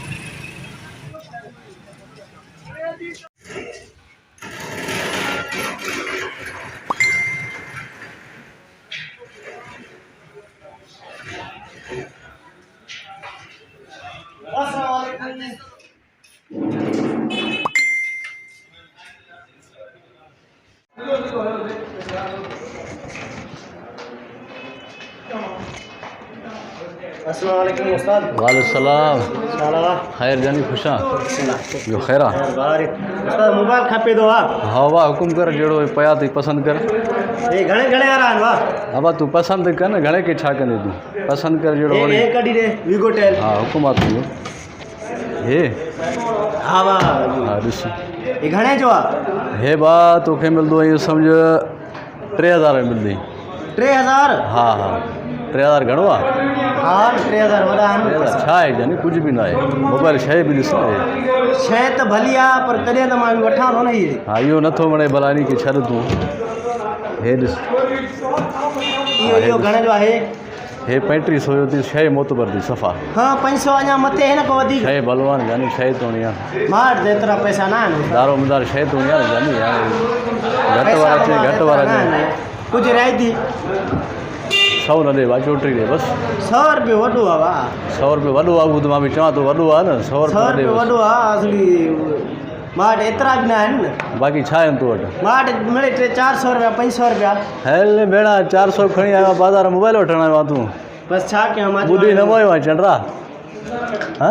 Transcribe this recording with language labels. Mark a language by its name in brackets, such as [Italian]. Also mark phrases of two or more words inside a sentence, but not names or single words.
[Arabic] السلام عليكم السلام عليكم उस्ताद وعليكم السلام [Sindhi] शाला खैर जानी खुशा जो खैरा उस्ताद मोबाइल खपे दो हाँ वाह हुकुम कर जेड़ो पया तई पसंद कर ए घणे घणे आ रहा वाह अब तू पसंद कर न घणे के छा कंदे तू पसंद कर जेड़ो ए कडी दे वीगो टेल हाँ हुकुम आ तू हे हाँ वाह हाँ ॾिस ए घणे जो आ हे बा तोखे मिलंदो इहो सम्झ 3000 में मिलंदी 3000 हाँ हाँ 3000 घणो आहे हाँ 3000 वॾा आहिनि छा आहे जानी कुझु बि न आहे मोबाइल शइ बि ॾिस शइ त भली आहे पर तॾहिं त मां वठां थो न इहे हा इहो नथो वणे भला इन खे छॾ तूं हे ॾिस इहो घणे जो आहे हे 3500 जो थी शइ मोतबर थी सफ़ा हाँ 500 अञा मथे है न को वधीक शइ बलवान जानी शइ तो नहीं [Punjabi] मार दे तेरा पैसा ना है [Sindhi] दारो मदार शइ तो नहीं जानी घट वारा चे कुछ रह दी 100 न दे चोटी दे बस 100 रुपये वॾो आहे वाह 100 रुपये वॾो आहे त मां बि चवां थो वॾो आहे न 100 रुपये वॾो आहे असली मां वटि एतिरा बि न आहिनि न बाक़ी छा आहिनि तूं वटि मां वटि मिले 400 रुपया 500 रुपया हल भेणा 400 खणी आयो बाज़ार मोबाइल वठण आयो आहे तूं बस छा कयां मां ॿुधी न मोयो आहे चंड्रा हां